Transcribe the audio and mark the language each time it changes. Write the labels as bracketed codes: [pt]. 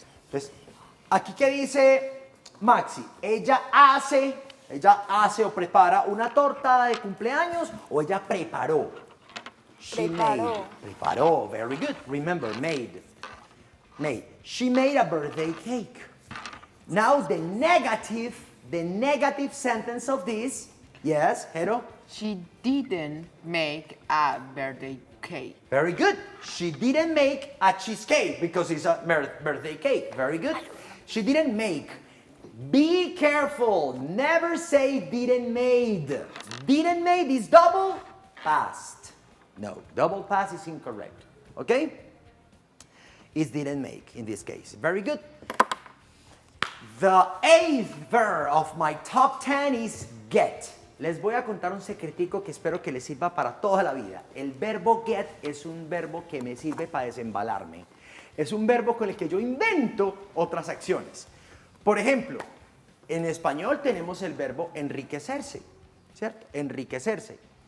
[es] Entonces, aquí que dice Maxi, ella hace o prepara una torta de cumpleaños o ella preparó. [en] She made. Preparó. Very good. Remember, made. Made. She made a birthday cake. Now the negative sentence of this, yes, Hero? She didn't make a birthday cake. Very good. She didn't make a cheesecake because it's a birthday cake. Very good. She didn't make. Be careful. Never say didn't made. Didn't made is double past. No, double past is incorrect. Okay? It's didn't make in this case. Very good. The 8th verb of my top 10 is get. [es] Les voy a contar un secretico que espero que les sirva para toda la vida. El verbo get es un verbo que me sirve para desembalarme. Es un verbo con el que yo invento otras acciones. Por ejemplo, en español tenemos el verbo enriquecerse, ¿cierto? Enriquecerse.